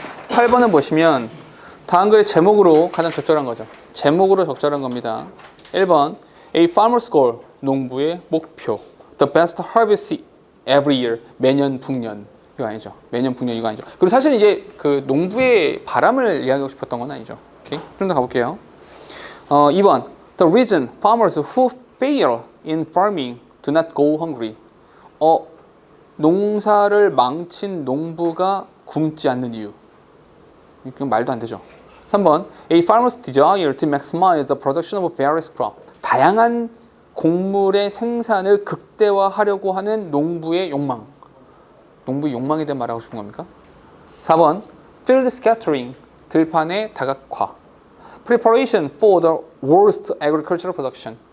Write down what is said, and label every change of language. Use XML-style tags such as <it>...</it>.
<ko>8번은 보시면 다음 글의 제목으로 가장 적절한 거죠. 제목으로 적절한 겁니다. 1번</ko> <en>A farmer's goal,</en> <ko>농부의 목표.</ko> <en>The best harvest every year,</en> <ko>매년 북년. 이거 아니죠. 매년 북년 이거 아니죠. 그리고 사실 이제 그 농부의 바람을 이야기하고 싶었던 건 아니죠. 오케이? 좀 더 가볼게요.</ko> <en>2번 The reason farmers who fail in farming do not go hungry.</en> <ko>농사를 망친 농부가 굶지 않는 이유. 이건 말도 안 되죠.</ko> <en>3번 A farmer's desire to maximize the production of various crops.</en> <ko>다양한 곡물의 생산을 극대화하려고 하는 농부의 욕망. 농부의 욕망에 대한 말하고 싶은 겁니까? 4번 field scattering. 들판의 다각화.</ko> <en>Preparation for the worst agricultural production.</en>